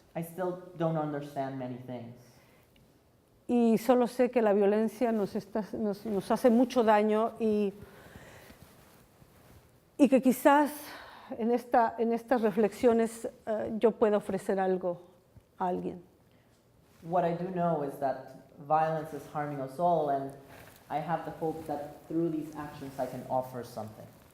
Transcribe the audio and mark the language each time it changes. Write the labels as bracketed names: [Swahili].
[English] I still don't understand many things. [Spanish] Y solo sé que la violencia nos hace mucho daño y que quizás en estas reflexiones yo pueda ofrecer algo a alguien. [English] What I do know is that violence is harming us all, and I have the hope that through these actions I can offer something.